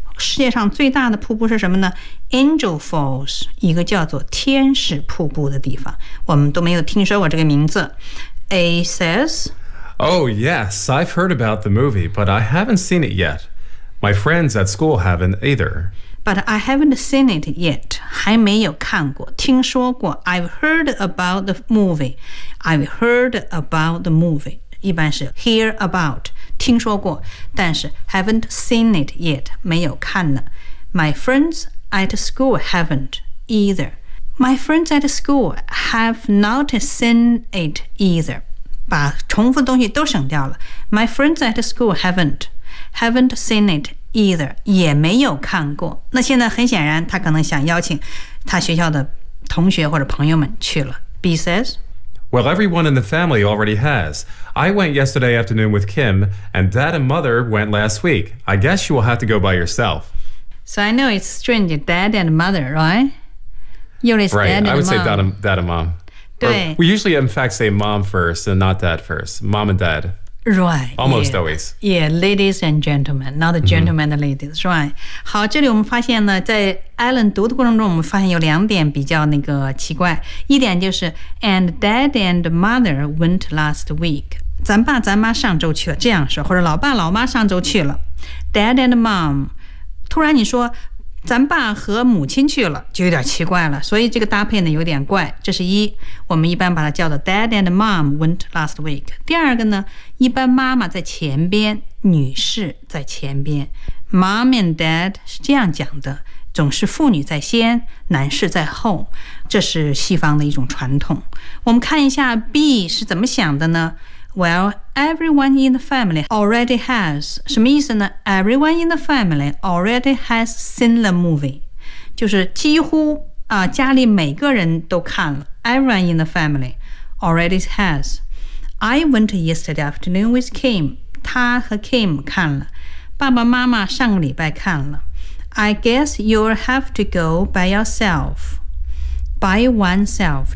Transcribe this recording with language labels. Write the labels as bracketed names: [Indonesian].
[Chinese] 世界上最大的瀑布是什么呢？Angel Falls， 一个叫做天使瀑布的地方。我们都没有听说过这个名字。 [English] A says, Oh, yes, I've heard about the movie, but I haven't seen it yet. My friends at school haven't either. But I haven't seen it yet. [Chinese] 还没有看过，听说过。 [English] I've heard about the movie. I've heard about the movie. [Chinese] 一般是 [English] hear about, [Chinese] 听说过，但是 [English] haven't seen it yet, [Chinese] 没有看呢。 [English] My friends at school haven't either. My friends at school have not seen it either. [Chinese] 把重复东西都省掉了。 [English] My friends at school haven't seen it either. [Chinese] 也没有看过。那现在很显然，他可能想邀请他学校的同学或者朋友们去了。B says, [English] Well, everyone in the family already has. I went yesterday afternoon with Kim, and Dad and Mother went last week. I guess you will have to go by yourself. So I know it's strange, Dad and Mother, right? Right, I would say dad and mom. [Chinese] 对 [English] or, We usually, in fact, say mom first and not dad first. Mom and dad. Right. Almost yeah. always. Yeah, ladies and gentlemen, not gentlemen、mm-hmm. and ladies, right. [Chinese] 好，这里我们发现呢，在 Alan 读的过程中，我们发现有两点比较那个奇怪。一点就是 [English] and dad and mother went last week. [Chinese] 咱爸咱妈上周去了，这样说，或者老爸老妈上周去了。 Dad and mom, 突然你说咱爸和母亲去了就有点奇怪了，所以这个搭配呢有点怪。这是一，我们一般把它叫做 [English] Dad and mom went last week。 [Chinese] 第二个呢，一般妈妈在前边，女士在前边， Mom and dad 是这样讲的，总是妇女在先，男士在后，这是西方的一种传统。我们看一下 B 是怎么想的呢？ [English] Well, everyone in the family already has. [Chinese] 什么意思呢？ [English] Everyone in the family already has seen the movie. [Chinese] 就是几乎、家里每个人都看了。 [English] Everyone in the family already has. I went yesterday afternoon with Kim. [Chinese] 他和 Kim 看了。爸爸妈妈上个礼拜看了。 [English] I guess you'll have to go by yourself. By oneself.